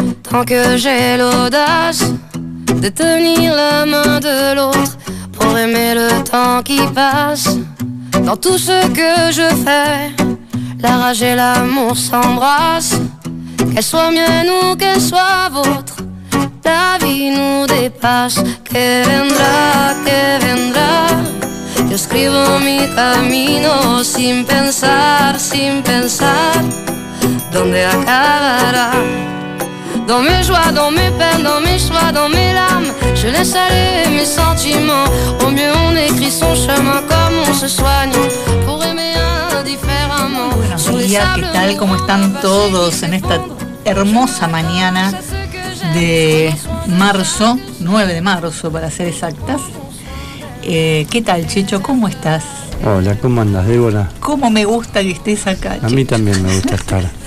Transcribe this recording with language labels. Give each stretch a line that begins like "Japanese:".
French: Quand que j'ai l'audace de tenir la main de l'autre pour aimer le temps qui passe. Dans tout ce que je fais, la rage et l'amour s'embrassent. Qu'elle soit mienne ou qu'elle soit vôtre, la vie nous dépasse.
Spanish: Que vendrá, que vendrá. Yo escribo mi camino sin pensar, sin pensar. ¿Dónde acabará?
French: Dans mes joies, dans mes peines, dans mes choix, dans mes larmes, je laisse aller mes sentiments. Au mieux on écrit son chemin comme on se soigne. Pour aimer indifféremment.
Spanish: Buenos días, ¿qué tal? ¿Cómo están todos en esta hermosa mañana de marzo, 9 de marzo para ser exactas? ¿Qué tal, Checho? ¿Cómo estás? Hola, ¿cómo andas, Débora? ¿Cómo me gusta que estés acá, Checho? A mí también me gusta estar.